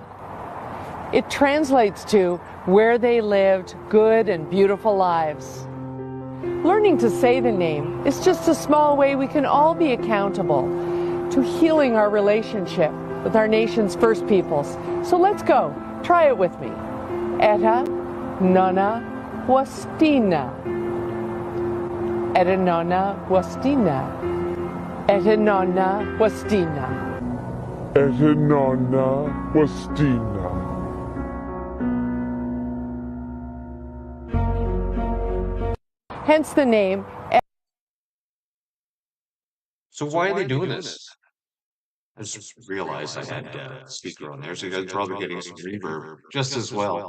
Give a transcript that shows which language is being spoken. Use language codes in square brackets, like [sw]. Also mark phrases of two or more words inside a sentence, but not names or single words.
[en] It translates to where they lived good and beautiful lives. Learning to say the name is just a small way we can all be accountable to healing our relationship with our nation's first peoples. So let's go. Try it with me. Eta Nonna Wastina. Eta Nonna Wastina. Eta Nonna Wastina. Eta Nonna Wastina. Hence the name. So why are they doing this? I just realized I had a speaker on there, so you guys are probably getting some reverb just as well.